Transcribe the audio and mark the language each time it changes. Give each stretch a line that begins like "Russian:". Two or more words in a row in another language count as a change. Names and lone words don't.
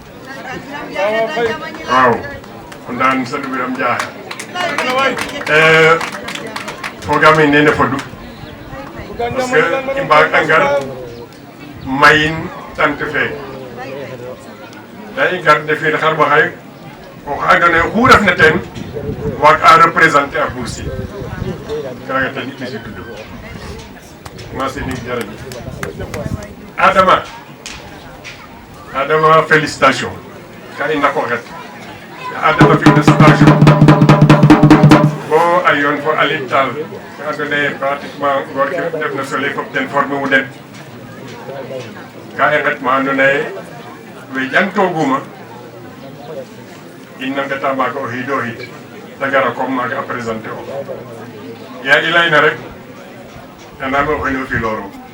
Serer: waaw o Ndaan San Biram Njaay fogame nene fodu
French: parce que
Serer: i mbaag a ngar mayin tant fe da i ngar ndefir xar ba xaye oxa andoona yee oxu refna teen waag a représenter a Boursine kaaga ten i ɓisitudu merci jërëjëf Adama félicitation ka i ndako xet Adama fina station bo a yoon fo Aline Tall ka andoona yee pratiquement ngoor ke def na Soleil fop ten former u den ka i nget ma andoona yee we jangtooguma in na ngeta maaga o xiid o xiid ta gara comme maaga a présenter o yaa i layna rek andaam o xene o filooru